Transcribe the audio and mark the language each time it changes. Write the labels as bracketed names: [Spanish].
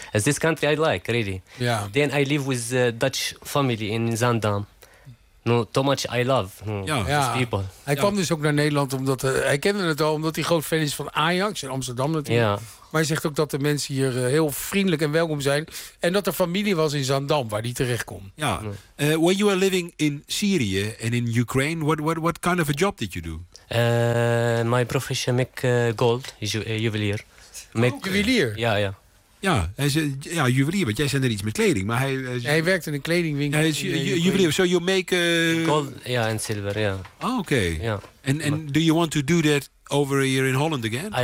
[English] As this country I like, really. Yeah. Then I live with Dutch family in Zaandam. No, too much I love these people. [Dutch] Hij kwam dus ook naar Nederland omdat hij kende het al, omdat hij groot fan is van Ajax in Amsterdam natuurlijk. [English] Yeah. [Dutch] Maar hij zegt ook dat de mensen hier heel vriendelijk en welkom zijn. En dat er familie was in Zaandam waar hij terecht kon. Ja. [English] When you were living in Syria and in Ukraine, what kind of a job did you do? My profession make gold, juwelier. [Dutch] Juwelier? Ja, ja. Ja, hij is juwelier, want jij zei er iets met kleding. Maar hij werkt in een kledingwinkel. Hij is juwelier, [English] so you make... Gold, [Dutch] en zilver, ja. [English] Yeah. Oh, oké. Okay. Yeah. And do you want to do that over here in Holland again?